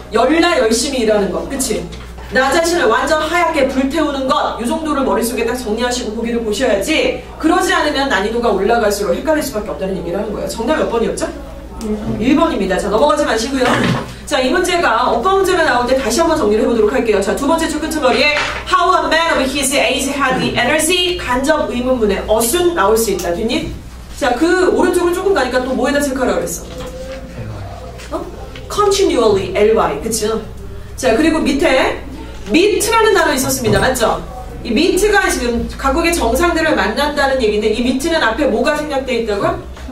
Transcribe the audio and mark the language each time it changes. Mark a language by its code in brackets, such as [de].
[ko] 열심히 일하는 것. 그치? 나 자신을 완전 하얗게 불태우는 것. 이 정도를 머릿속에 딱 정리하시고 보기를 보셔야지. 그러지 않으면 난이도가 올라갈수록 헷갈릴 수밖에 없다는 얘기를 하는 거예요. 정답 몇 번이었죠? 1번입니다. 자, 넘어가지 마시고요. 자, 이 문제가 어떤 문제가 나올 때 다시 한번 정리를 해보도록 할게요. [en] 자, 두 번째 줄 끄트머리에 How a man of his age had the energy. [ko] 간접 의문문에 어순 나올 수 있다. 뒷입. 자, 그 오른쪽으로 조금 가니까 또 뭐에다 체크하라고 그랬어? continually, ly. 그쵸? 자, 그리고 밑에 meet라는 단어 있었습니다. 맞죠? 이 meet가 지금 각국의 정상들을 만났다는 얘기인데 이 meet는 앞에 뭐가 생략되어 있다고요?